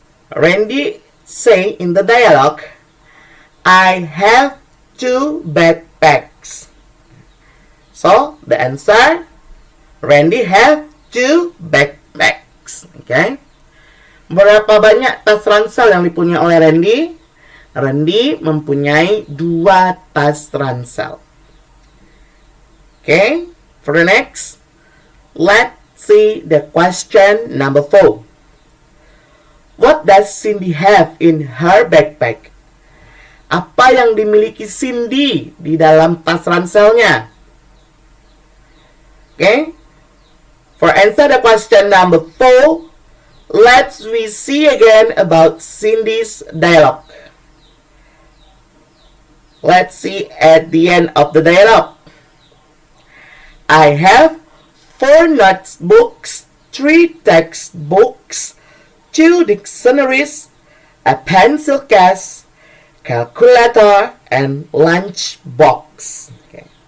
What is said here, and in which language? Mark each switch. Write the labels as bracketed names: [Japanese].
[English] Randy say in the dialogue, I have 2 backpacks. So the answer, Randy have 2 backpacks. [Indonesian] Okay. Berapa banyak tas ransel yang dipunyai oleh Randy? Randy mempunyai 2 tas ransel. [English] Okay. For the next, let's see the question number 4. What does Cindy have in her backpack? [Indonesian] Apa yang dimiliki Cindy di dalam tas ranselnya? [English] Okay. For answer the question number 4, let's we see again about Cindy's dialogue. Let's see at the end of the dialogue. I have 4 notebooks, 3 textbooks, 2 dictionaries, a pencil case, calculator, and lunch box. Okay.